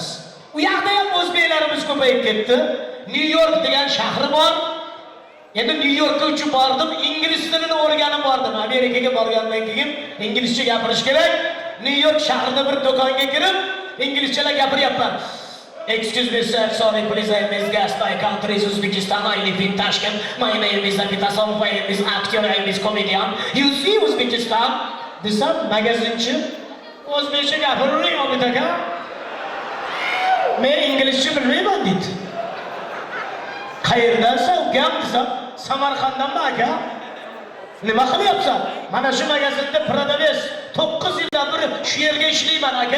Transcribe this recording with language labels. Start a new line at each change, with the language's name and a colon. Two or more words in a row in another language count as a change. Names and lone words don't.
Uzbek: U yoqda ham o'zbeklarimiz ko'payib ketdi. New York degan shahri bor. Endi New Yorkka uchib bordim, ingliz tilini o'rganib bordim. Amerikaga borgandan keyin inglizcha gapirish kerak. New York shahrida bir do'konga kirib, inglizchalar gapiryapman.
English: Excuse me sir, sorry please, I miss gas by countries Uzbekistan, I live in Tashkent. My name is Abitasov, my name is actor, I am comedian. You see Uzbekistan?
Uzbek: Desam, magazinchi o'zbekcha gapiring Obid aka. Men inglizcha bilmayman deydi. Qayerdansan ukam desam, Samarqanddanmi aka? Nima qilyapsan? Mana shu magazinda Prodaves 9 yildan beri shu yerga ishlayman aka.